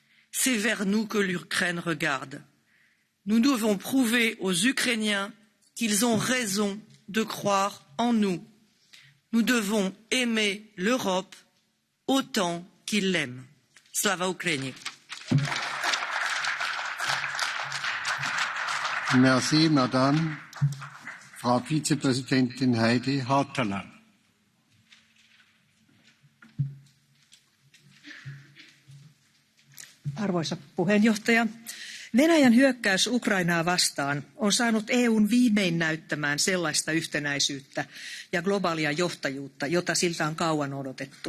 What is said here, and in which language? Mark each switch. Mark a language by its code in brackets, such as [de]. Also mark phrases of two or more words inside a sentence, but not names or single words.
[fr] C'est vers nous que l'Ukraine regarde. Nous devons prouver aux Ukrainiens qu'ils ont raison de croire en nous. Nous devons aimer l'Europe autant qu'ils l'aiment. [uk] Слава Україні. [fr] Merci, Madame. [de] Frau Vizepräsidentin Heidi Hautala. [fi] Arvoisa puheenjohtaja, Venäjän hyökkäys Ukrainaa vastaan on saanut EUn viimein näyttämään sellaista yhtenäisyyttä ja globaalia johtajuutta, jota siltä on kauan odotettu.